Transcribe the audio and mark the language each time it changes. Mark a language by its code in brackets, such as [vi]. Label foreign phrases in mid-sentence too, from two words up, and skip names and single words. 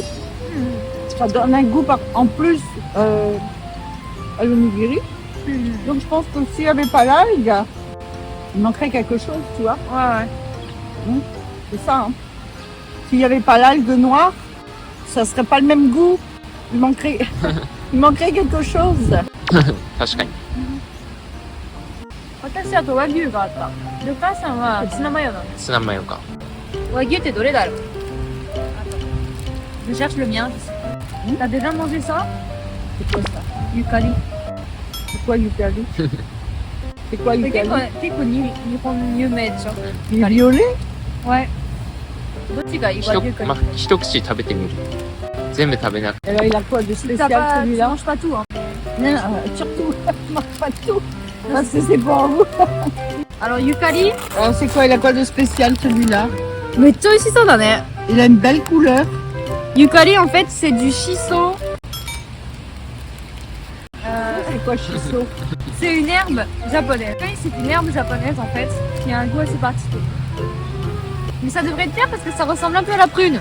[fr] Ça donne un goût en plus à l'onigiri. Donc je pense que s'il n'y avait pas l'algue, il manquerait quelque chose, tu vois. Ouais. C'est ça. Hein. S'il n'y avait pas l'algue noire, ça serait pas le même goût. Il manquerait, il manquerait quelque chose. [ja] 確かに。私あと和牛があった。で、お母さんはツナマヨなの。ツナマヨか。和牛ってどれだろう？ [fr] Je cherche le mien. T'as déjà mangé ça? C'est quoi ça? Yukari. C'est quoi yukari? C'est quoi [ja] これ [fr] yukari? [ja] 結構日本有名でしょ？ [fr] Il est violet? Ouais. [ja] どっちがいい？和牛か。まあ、一口食べてみる。全部食べなくて。 [fr] Alors il a quoi de T'as spécial pas, tu celui-là? manges pas tout, hein. Non, surtout, je mange pas tout. Parce que c'est pour vous. Alors, Yukari. Alors c'est quoi? Il a quoi de spécial celui-là? [ja] めっちゃ美味しそうだね。 [fr] Il a une belle couleur. Yukari, en fait, c'est du shiso. C'est quoi shiso? C'est une herbe japonaise. Yukari, c'est une herbe japonaise, en fait, qui a un goût assez particulier. Mais ça devrait être bien parce que ça ressemble un peu à la prune.